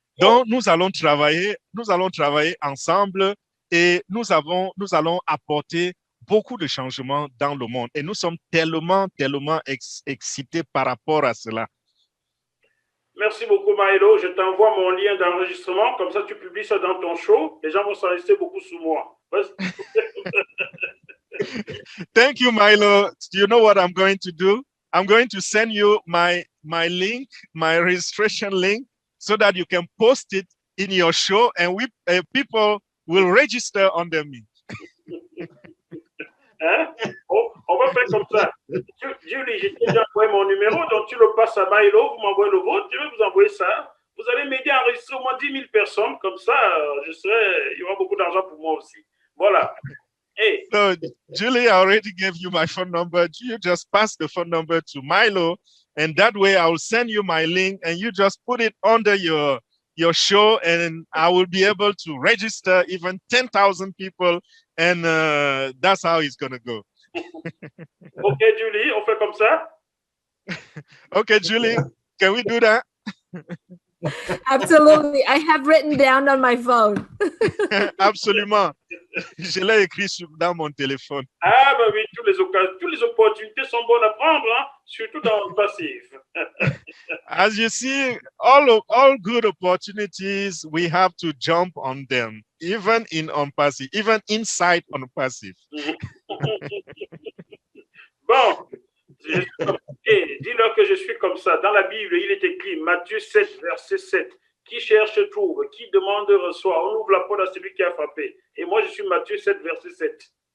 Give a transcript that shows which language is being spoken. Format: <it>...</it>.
<fr>Donc, nous allons travailler ensemble et nous allons apporter beaucoup de changements dans le monde. Et nous sommes tellement excités par rapport à cela. Merci beaucoup, Milo. Je t'envoie mon lien d'enregistrement. Comme ça, tu publies ça dans ton show. Les gens vont s'enregistrer beaucoup sous moi.</fr> <en>Thank you, Milo. You know what I'm going to do? I'm going to send you my link, my registration link, so that you can post it in your show and people will register under me.</en> <fr>Hein? On va faire comme ça. Julie, j'ai déjà envoyé mon numéro, donc tu le passes à Milo, vous m'envoyez le vôtre, je vais vous envoyer ça. Vous allez m'aider à enregistrer au moins 10 000 personnes, comme ça, il y aura beaucoup d'argent pour moi aussi. Voilà. Hey.</fr> <en>So, Julie, I already gave you my phone number. You just pass the phone number to Milo, and that way I will send you my link, and you just put it under your show, and I will be able to register even 10,000 people, and that's how it's going to go.</en> <fr>Okay, Julie, on fait comme ça?</fr> <en>Okay, Julie, can we do that? Absolutely. I have written down on my phone.</en> <fr>Absolument. Je l'ai écrit dans mon téléphone. Ah, bah oui, toutes les opportunités sont bonnes à prendre, hein? Surtout dans le passif.</fr> <en>As you see, all good opportunities, we have to jump on them, even in Onpassive, even inside Onpassive.</en> <fr>Bon, dis-leur que je suis comme ça. Dans la Bible, il est écrit Matthieu 7, verset 7. Qui cherche trouve, qui demande reçoit. On ouvre la porte à celui qui a frappé. Et moi, je suis Matthieu 7, verset 7.</fr>